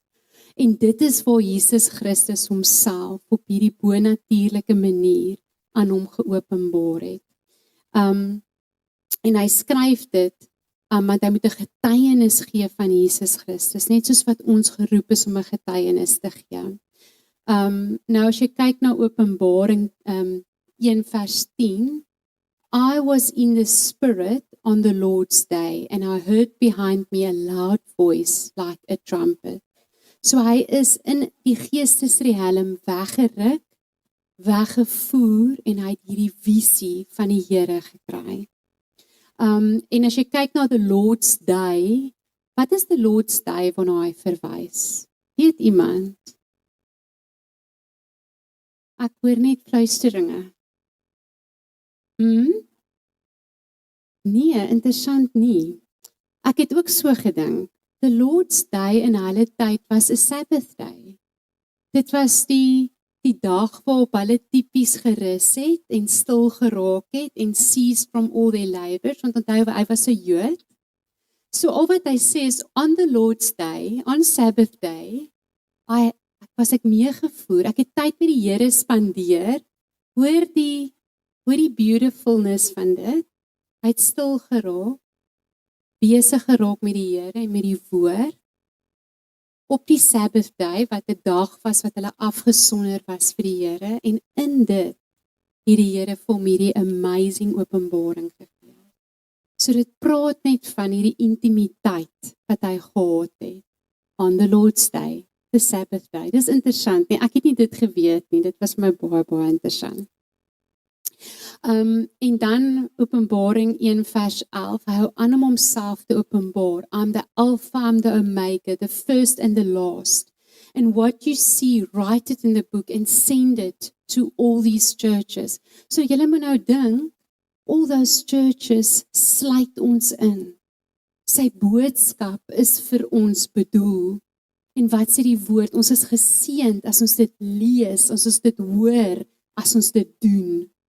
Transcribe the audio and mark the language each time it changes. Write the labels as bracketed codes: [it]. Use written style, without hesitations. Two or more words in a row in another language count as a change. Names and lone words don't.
[af] En dit is waar Jesus Christus homself op hierdie bonatuurlike manier aan hom geopenbaar het. En hy skryf dit, want hy moet 'n getuienis gee van Jesus Christus, net soos wat ons geroep is om 'n getuienis te gee. Nou as jy kyk na Openbaring 1 vers 10, [en] I was in the Spirit on the Lord's day, and I heard behind me a loud voice like a trumpet. [af] So hy is in die geestesriem weggeruk, weggevoer, en hy het hierdie visie van die Here gekry. En as jy kyk na [en] the Lord's Day, [af] wat is [en] the Lord's Day [af] waarna hy verwys? Weet iemand? Ek hoor net fluisteringe. Nee, interessant nie. Ek het ook so gedink. [en] The Lord's Day [af] in hulle tyd was 'n [en] Sabbath day. [af] Dit was die dag waarop hulle tipies gerus het en stil geraak het en [en] ceased from all their labors, [af] want onthou hy was 'n Jood. So al wat hy sê is, [en] on the Lord's Day, on Sabbath day, [af] ek meegevoer, ek het tyd met die Here spandeer, hoor die beautifulness van dit, hy het stil geraak, besig geraak met die Here en met die woord, op die [en] Sabbath day, [af] wat 'n dag was wat hulle afgesonder was vir die Here, en in dit, het die Here vir hom hierdie amazing openbaring gegee. So dit praat net van hierdie intimiteit wat hy gehad het, [en] on the Lord's Day, the Sabbath day. [af] Dis interessant, nee, ek het nie dit geweet nie, dit was my baie interessant. En dan Openbaring 1 vers 11, hy hou aan om homself te openbaar. [en] I'm the Alpha, I'm the Omega, the first and the last. And what you see, write it in the book and send it to all these churches. [af] So julle moet nou dink, [en] all those churches [af] sluit ons in. Sy boodskap is vir ons bedoel. En wat sê die woord? Ons is geseënd as ons dit lees, as ons dit hoor, as ons dit doen.